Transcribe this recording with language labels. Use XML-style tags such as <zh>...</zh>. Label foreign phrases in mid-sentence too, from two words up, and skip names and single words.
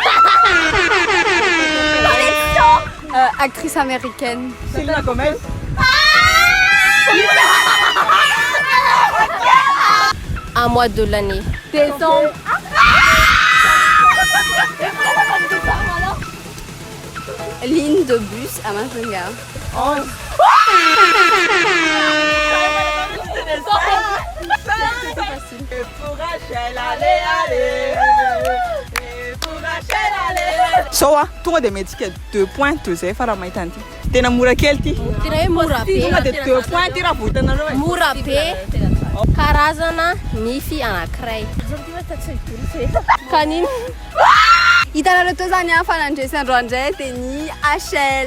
<fr>Actrice américaine. Selena Gomez. Un mois de l'année. Décembre. Ligne de bus à Mazinga.</fr> <mg>So tonga dia metsika 2 points to zay fa raha mahita an'ity. Tena mora kely ty. Tena hoe mora be. Tonga dia 2 points ty raha vohitanareo e. Mora be. Karazana nify anankiray. Kanino? Hitanareo teo zany fanandresandro andray dia ny HL.</mg>